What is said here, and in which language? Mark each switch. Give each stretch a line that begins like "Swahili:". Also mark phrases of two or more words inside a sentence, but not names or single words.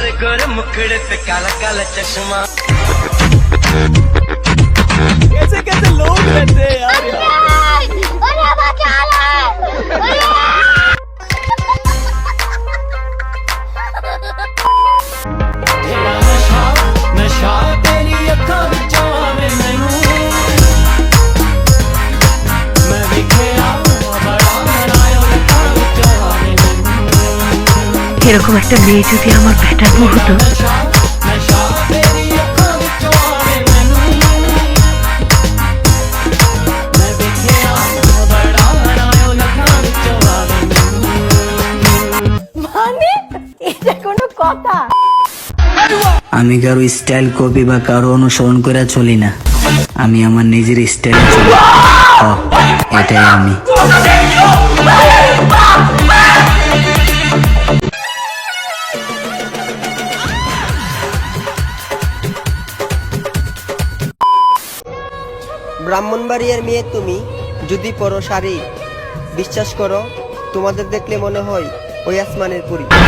Hindi: गोरे मुखड़े पे काला काला चश्मा। कैसे कैसे लोग रहते हैं यार।
Punjabi: ਨਸ਼ਾ ਤੇਰੀ ਅੱਖਾਂ ਵਿਚੋਂ ਆਵੇ ਮੈਨੂੰ ਮੈਂ ਵੇਖਿਆ ਬੜਾ ਬਣਾਇਓ ਅੱਖਾਂ ਵਿਚੋਂ ਆਵੇ ਮੈਨੂੰ
Bangla: এরকম একটা মেয়ে যদি আমার ব্যাটার বউ হতো
Punjabi: ਨਸ਼ਾ ਤੇਰੀ ਅੱਖਾਂ ਵਿਚੋਂ ਆਵੇ ਮੈਨੂੰ ਮੈਂ ਵੇਖਿਆ ਬੜਾ ਬਣਾਇਓ ਅੱਖਾਂ ਵਿਚੋਂ ਆਵੇ ਮੈਨੂੰ
Bangla: মানে এটা কোনো কথা? আমি কারো
English: style copy
Bangla: বা কারো অনুসরণ করে চলি না, আমি আমার নিজের স্টাইলে চলি। এটাই আমি। ব্রাহ্মণবাড়িয়ার মেয়ে তুমি যদি পরো শাড়ি, বিশ্বাস করো তোমাদের দেখলে মনে হয় ওই আসমানের পরী।